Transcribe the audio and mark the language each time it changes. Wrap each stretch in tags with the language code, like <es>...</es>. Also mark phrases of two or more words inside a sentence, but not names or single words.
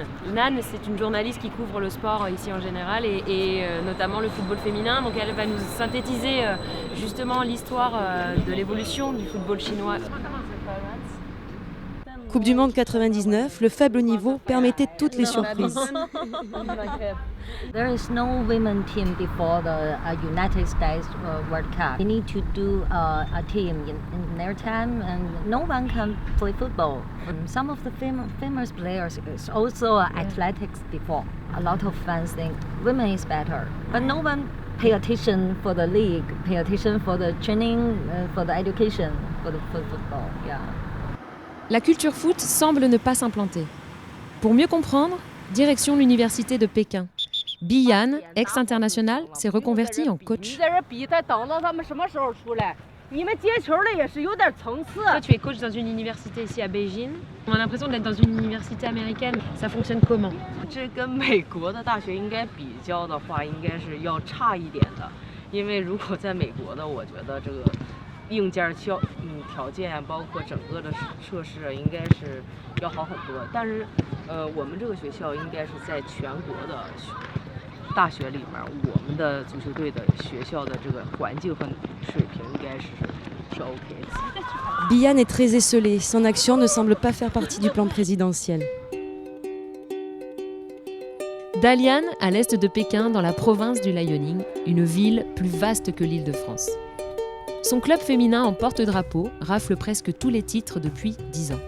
<fr>Nan, c'est une journaliste qui couvre le sport ici en général et notamment le football féminin. Donc elle va nous synthétiser justement l'histoire de l'évolution du football chinois. Coupe du Monde 99, le faible niveau permettait toutes les surprises.</fr> <en>There is no women team before the United States World Cup. They need to do a team in their time, and no one can play football. Some of the famous players is also athletics before. A lot of fans think women is better, but no one pay attention for the league, pay attention for the training, for the education, for football. Yeah.</en> <fr>La culture foot semble ne pas s'implanter. Pour mieux comprendre, direction l'université de Pékin. Biyan, ex-international, s'est reconverti en coach. Toi, tu es coach dans une université ici à Beijing. On a l'impression d'être dans une université américaine. Ça fonctionne comment?</fr> <zh>这跟美国的大学应该比较的话，应该是要差一点的，因为如果在美国的，我觉得这个硬件条件包括整个的设施应该是要好很多。但是，我们这个学校应该是在全国的大学里面，我们的足球队的学校的这个环境和水平应该是 OK 的。</zh> <fr>Biyan est très esselé, son action ne semble pas faire partie du plan présidentiel. Dalian, à l'est de Pékin, dans la province du Liaoning, une ville plus vaste que l'Île-de-France. Son club féminin en porte-drapeau rafle presque tous les titres depuis 10 ans.</fr>